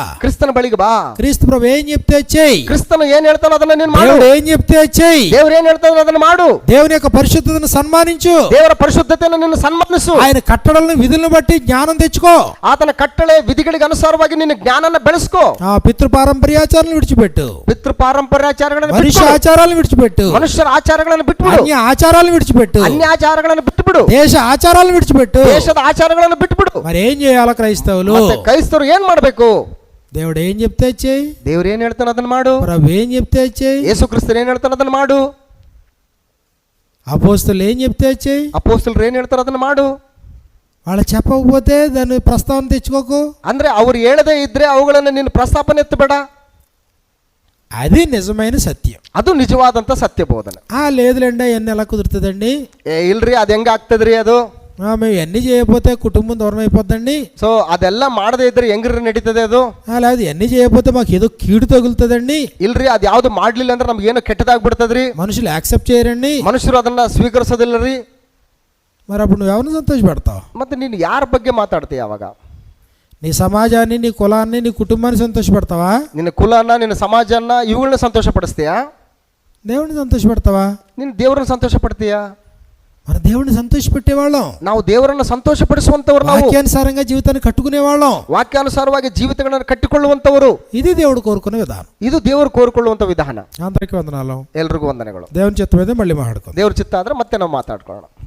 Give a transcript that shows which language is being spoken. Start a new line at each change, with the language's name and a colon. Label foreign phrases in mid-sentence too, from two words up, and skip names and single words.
Kannada: ಕ್ರಿಸ್ತನ ಬಳಿಗೆ ಬಾ.
Telugu: క్రీస్తు ప్రభు ఏం చెప్తే చెయ్యి,
Kannada: ಕ್ರಿಸ್ತನು ಏನ್ ಹೇಳ್ತಾನೋ ಅದನ್ನ ನೀನು ಮಾಡು,
Telugu: దేవుడు ఏం చెప్తే చెయ్యి,
Kannada: ದೇವ್ರು ಏನ್ ಹೇಳ್ತಾನೋ ಅದನ್ನ ಮಾಡು,
Telugu: దేవుని యొక్క పరిశుద్ధతను సన్మానించు,
Kannada: ದೇವರ ಪರಿಶುದ್ಧತೆಯನ್ನು ನೀನು ಸನ್ಮಾನಿಸು,
Telugu: ఆయన కట్టడలను విధులను బట్టి జ్ఞానం తెచ్చుకో,
Kannada: ಆತನ ಕಟ್ಟಳೆ ವಿಧಿಗಳಿಗೆ ಅನುಸಾರವಾಗಿ ನೀನು ಜ್ಞಾನನ ಬೆಳೆಸ್ಕೋ,
Telugu: ఆ పితృపారంపర్యాచారాలను విడిచిపెట్టు,
Kannada: ಪಿತೃ ಪಾರಂಪರ್ಯಾಚಾರಗಳನ್ನು
Telugu: మనుష్య
Kannada: ಬಿಟ್ಬಿಡು,
Telugu: ఆచారాలను విడిచిపెట్టు,
Kannada: ಮನುಷ್ಯರ ಆಚಾರಗಳನ್ನು ಬಿಟ್ಬಿಡು,
Telugu: అన్య ఆచారాలను విడిచిపెట్టు,
Kannada: ಅನ್ಯ ಆಚಾರಗಳನ್ನು ಬಿಟ್ಬಿಡು,
Telugu: దేశ ఆచారాలను విడిచిపెట్టు.
Kannada: ದೇಶದ ಆಚಾರಗಳನ್ನು ಬಿಟ್ಬಿಡು.
Telugu: మరి ఏం చేయాలి క్రైస్తవులు?
Kannada: ಮತ್ತೆ ಕ್ರೈಸ್ತರು ಏನ್ ಮಾಡ್ಬೇಕು?
Telugu: దేవుడు ఏం చెప్తే చెయ్యి,
Kannada: ದೇವ್ರು ಏನ್ ಹೇಳ್ತಾನ ಅದನ್ನ ಮಾಡು,
Telugu: ప్రభు ఏం చెప్తే చెయ్యి,
Kannada: ಯೇಸು ಕ್ರಿಸ್ತರು ಏನ್ ಹೇಳ್ತಾನ ಅದನ್ನ ಮಾಡು,
Telugu: అపోస్తలు ఏం చెప్తే చెయ్యి.
Kannada: ಅಪೊಸ್ತಲರು ಏನ್ ಹೇಳ್ತಾರ ಅದನ್ನ ಮಾಡು.
Telugu: వాళ్ళు చెప్పకపోతే దాన్ని ప్రస్తావన తెచ్చుకోకు.
Kannada: ಅಂದ್ರೆ ಅವ್ರು ಹೇಳದೇ ಇದ್ರೆ ಅವುಗಳನ್ನು ನೀನು ಪ್ರಸ್ತಾಪನೆ ಎತ್ತಬೇಡ.
Telugu: అది నిజమైన సత్యం,
Kannada: ಅದು ನಿಜವಾದಂತ ಸತ್ಯ ಬೋಧನೆ.
Telugu: లేదులేండి అవన్నీ ఎలా కుదురుతుందండి,
Kannada: ಇಲ್ರಿ ಅದ್ ಹೆಂಗ ಆಗ್ತದ್ರಿ ಅದು,
Telugu: మేము ఇవన్నీ చేయకపోతే కుటుంబం దూరం అయిపోద్దండి,
Kannada: ಸೊ ಅದೆಲ್ಲ ಮಾಡದೇ ಇದ್ರೆ ಹೆಂಗ್ರಿ ನಡೀತದೆ ಅದು,
Telugu: లేదు ఇవన్నీ చేయకపోతే మాకు ఏదో కీడు తగులుతుందండి,
Kannada: ಇಲ್ರಿ ಅದ್ ಯಾವ್ದು ಮಾಡ್ಲಿಲ್ಲ ಅಂದ್ರೆ ನಮ್ಗೆ ಏನೋ ಕೆಟ್ಟದಾಗ್ಬಿಡ್ತದ್ರಿ,
Telugu: మనుషులు యాక్సెప్ట్ చేయరండి,
Kannada: ಮನುಷ್ಯರು ಅದನ್ನ ಸ್ವೀಕರಿಸೋದಿಲ್ಲರಿ.
Telugu: మరి అప్పుడు నువ్వు ఎవరిని సంతోషపెడతావు?
Kannada: ಮತ್ತೆ ನೀನು ಯಾರ ಬಗ್ಗೆ ಮಾತಾಡ್ತೀಯ ಅವಾಗ?
Telugu: నీ సమాజాన్ని, నీ కులాన్ని, నీ కుటుంబాన్ని సంతోషపెడతావా?
Kannada: ನಿನ್ನ ಕುಲನ, ನಿನ್ನ ಸಮಾಜನ ಇವುಗಳನ್ನ ಸಂತೋಷ ಪಡಿಸ್ತೀಯಾ?
Telugu: దేవుడిని సంతోషపెడతావా?
Kannada: ನೀನು ದೇವರನ್ನ ಸಂತೋಷ ಪಡ್ತೀಯಾ?
Telugu: మన దేవుడిని సంతోషపెట్టేవాళ్ళం,
Kannada: ನಾವು ದೇವರನ್ನ ಸಂತೋಷ ಪಡಿಸುವಂತವ್ರು, ನಾವು
Telugu: వాక్యానుసారంగా జీవితాన్ని కట్టుకునేవాళ్ళం,
Kannada: ವಾಕ್ಯಾನುಸಾರವಾಗಿ ಜೀವಿತಗಳನ್ನು ಕಟ್ಟಿಕೊಳ್ಳುವಂತವರು.
Telugu: ఇది దేవుడు కోరుకునే విధానం.
Kannada: ಇದು ದೇವರು ಕೋರಿಕೊಳ್ಳುವಂತ ವಿಧಾನ.
Telugu: అందరికీ వందనాలు,
Kannada: ಎಲ್ರಿಗೂ ವಂದನೆಗಳು.
Telugu: దేవుని చిత్తం మీద మళ్ళీ మాట్లాడుకుందాం.
Kannada: ದೇವ್ರ ಚಿತ್ತ ಆದ್ರೆ ಮತ್ತೆ ನಾವು ಮಾತಾಡ್ಕೊಳ್ಳೋಣ.